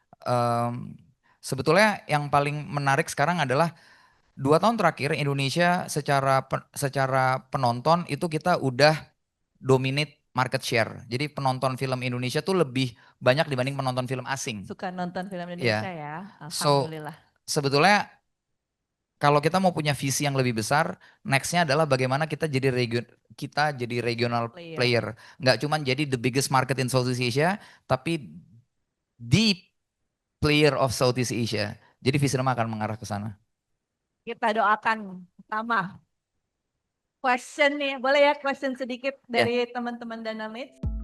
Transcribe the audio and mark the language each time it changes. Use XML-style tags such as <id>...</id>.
<id>Em, Sebetulnya yang paling menarik sekarang adalah 2 tahun terakhir Indonesia secara penonton itu kita udah</id> <en>dominate market share.</en> <id>Jadi penonton film Indonesia tuh lebih banyak dibanding penonton film asing. Suka nonton film Indonesia Ya, ya.</id> <en>so</en> <id>Alhamdulillah. sebetulnya kalau kita mau punya visi yang lebih besar, nextnya adalah bagaimana kita jadi regional</id> <en>Player. player.</en> <id>Nggak cuma jadi</id> <en>the biggest market in Southeast Asia,</en> <id>tapi</id> <en>the player of Southeast Asia.</en> <id>Jadi Visinema akan mengarah ke sana. Kita doakan pertama. Question nih, boleh ya question sedikit Ya, dari teman-teman Dynamics?</id>